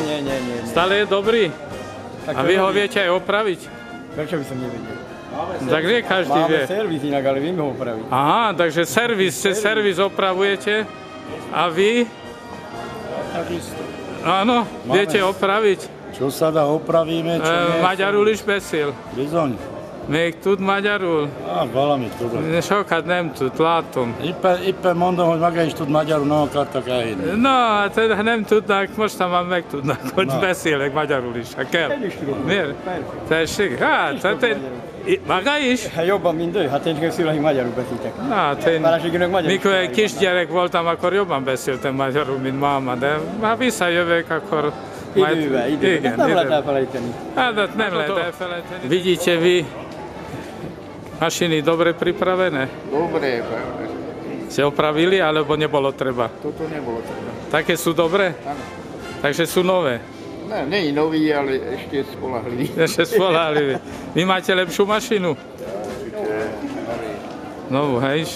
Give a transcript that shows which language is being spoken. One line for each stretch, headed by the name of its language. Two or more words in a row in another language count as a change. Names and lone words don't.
Slovak: Stále je dobrý? A vy ho viete aj opraviť? Prečo by som nevedel? Tak nie každý vie. servis inak, ale vieme ho opraviť. Aha, takže servis opravujete a vy? Takisto. Áno, viete opraviť. Čo sa dá, opravíme, čo nie?
Hungarian: Magyarul is beszél. Bizony. Még tud magyarul? Valamit tudok. Sokat nem tud, látom. Éppen mondom, hogy maga is tud magyarul, nem akartak elhinni. No, hát ha nem tudnak, mostan már megtudnak, hogy beszélek magyarul is, ha kell. Miért? Tessék? Hát maga is? Hát jobban, mint ő. Hát én csak szülői magyarul beszéltek. Na, hát én, Feleségének magyarul. mikor egy kisgyerek voltam, akkor jobban beszéltem magyarul, mint máma, de ha visszajövök, akkor majd... Idővel. Igen, Ezt nem lehet idővel. elfelejteni. Hát nem lehet elfelejteni.
Slovak: Vidíte vy mašiny dobre pripravené? Dobre, Ste opravili, alebo nebolo treba? toto nebolo treba. Také sú dobré? Áno. Takže sú nové. Ne, nie je nový, ale ešte spolahlivý. Ešte spoľahlivé. Vy máte lepšiu mašinu? Novú, hej?